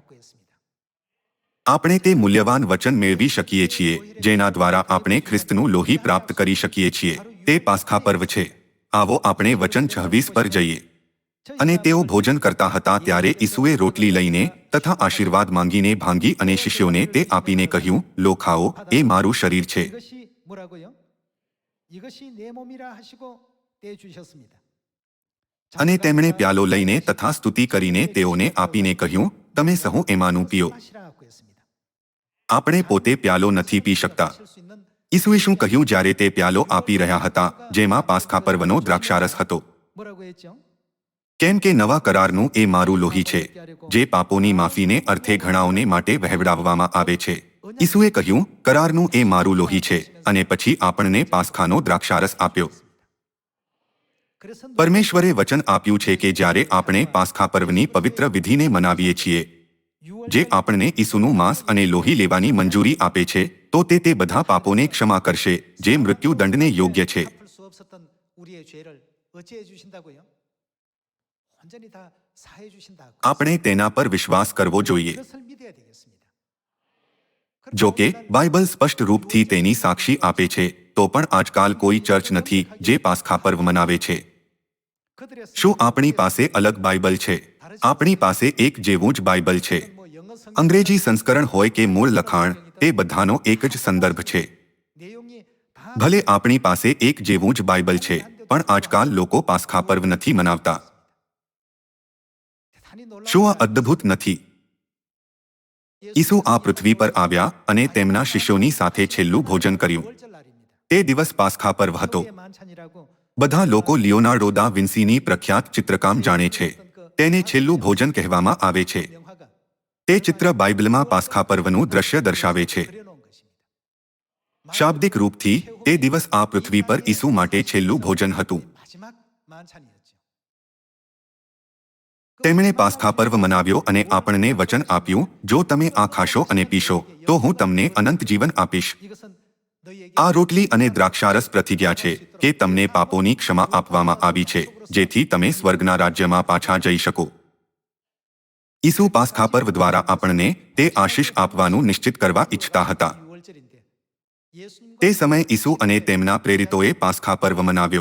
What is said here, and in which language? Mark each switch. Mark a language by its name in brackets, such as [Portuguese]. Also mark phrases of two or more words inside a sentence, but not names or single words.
[Gujarati] આપણે તે મૂલ્યવાન વચન મેળવી શકીએ છીએ જેના દ્વારા આપણે ખ્રિસ્તનું લોહી પ્રાપ્ત કરી શકીએ છીએ. તે પાસ્ખા પર્વ છે. આવો આપણે વચન 26 પર જઈએ. અને તેઓ ભોજન કરતા હતા ત્યારે ઈસુએ રોટલી લઈને તથા આશીર્વાદ માંગીને ભાંગી અને શિષ્યોને તે આપીને કહ્યું, લો ખાઓ, એ મારું શરીર છે. [Korean] 이것이 뭐라고요? 이것이 내 몸이라 하시고 떼 주셨습니다. [Gujarati] અને તેમણે પ્યાલો લઈને તથા સ્તુતિ કરીને તેઓને આપીને કહ્યું, તમે સહુ એમાંનું પીઓ. [Korean] 마시라고 했습니다. [Gujarati] આપણે પોતે પ્યાલો નથી પી શકતા. [Korean] 마실 수 있는 [Gujarati] ઈસુએ શું કહ્યું જ્યારે તે પ્યાલો આપી રહ્યા હતા જેમાં પાસ્ખા પર્વનો દ્રાક્ષારસ હતો? [Korean] 뭐라고 했죠? [Gujarati] કેમ કે નવા કરારનું એ મારું લોહી છે, જે પાપોની માફીને અર્થે ઘણાઓને માટે વહેવડાવવામાં આવે છે. ઈસુએ કહ્યું, કરારનું એ મારું લોહી છે, અને પછી આપણને પાસ્ખાનો દ્રાક્ષારસ આપ્યો. [Korean] 그래서 [Gujarati] પરમેશ્વરે વચન આપ્યું છે કે જ્યારે આપણે પાસ્ખા પર્વની પવિત્ર વિધિને મનાવીએ છીએ, જે આપણને ઈસુનું માંસ અને લોહી લેવાની મંજૂરી આપે છે, તો તે બધા પાપોને ક્ષમા કરશે જે મૃત્યુદંડને યોગ્ય છે. [Korean] 갚을 수 없었던 우리의 죄를 어찌해 주신다고요? 완전히 다 사해 주신다고. [Gujarati] આપણે તેના પર વિશ્વાસ કરવો જોઈએ. [Korean] 그것을 믿어야 되겠습니다. [Gujarati] જો કે બાઇબલ સ્પષ્ટ રૂપથી તેની સાક્ષી આપે છે, તો પણ આજકાલ કોઈ ચર્ચ નથી જે પાસ્ખા પર્વ મનાવે છે. [Korean] 그들의 [Gujarati] શું આપણી પાસે અલગ બાઇબલ છે? આપણી પાસે એક જેવું જ બાઇબલ છે. [Korean] 뭐 영어 성경 [Gujarati] અંગ્રેજી સંસ્કરણ હોય કે મૂળ લખાણ, તે બધાનો એક જ સંદર્ભ છે. [Korean] 내용이 다 [Gujarati] ભલે આપણી પાસે એક જેવું જ બાઇબલ છે, પણ આજકાલ લોકો પાસ્ખા પર્વ નથી મનાવતા. [Korean] 대단히 놀라운 [Gujarati] શું આ અદ્ભુત નથી? ઈસુ આ પૃથ્વી પર આવ્યા અને તેમના શિષ્યોની સાથે છેલ્લું ભોજન કર્યું. [Korean] 월절 날입니다. [Gujarati] તે દિવસ પાસ્ખા પર્વ હતો. [Korean] 의 만찬이라고 [Gujarati] બધા લોકો લિયોનાર્ડો દા વિન્સીની પ્રખ્યાત ચિત્રકામ જાણે છે. તેને છેલ્લું ભોજન કહેવામાં આવે છે. [Korean] 명화가 [Gujarati] તે ચિત્ર બાઇબલમાં પાસ્ખા પર્વનું દ્રશ્ય દર્શાવે છે. [Korean] 그려놓은 것입니다. [Gujarati] શાબ્દિક રૂપથી તે દિવસ આ પૃથ્વી પર ઈસુ માટે છેલ્લું ભોજન હતું. [Korean] 마지막 만찬이었죠. [Gujarati] તેમણે પાસ્ખા પર્વ મનાવ્યો અને આપણને વચન આપ્યું, જો તમે આ ખાશો અને પીશો તો હું તમને અનંત જીવન આપીશ. [Korean] 이것은 너희에게 [Gujarati] આ રોટલી અને દ્રાક્ષારસ પ્રતિજ્ઞા છે કે તમને પાપોની ક્ષમા આપવામાં આવી છે, જેથી તમે સ્વર્ગના રાજ્યમાં પાછા જઈ શકો. ઈસુ પાસ્ખા પર્વ દ્વારા આપણને તે આશીષ આપવાનું નિશ્ચિત કરવા ઈચ્છતા હતા. [Korean] 6월절인데 예수님과 [Gujarati] તે સમયે ઈસુ અને તેમના પ્રેરિતોએ પાસ્ખા પર્વ મનાવ્યો.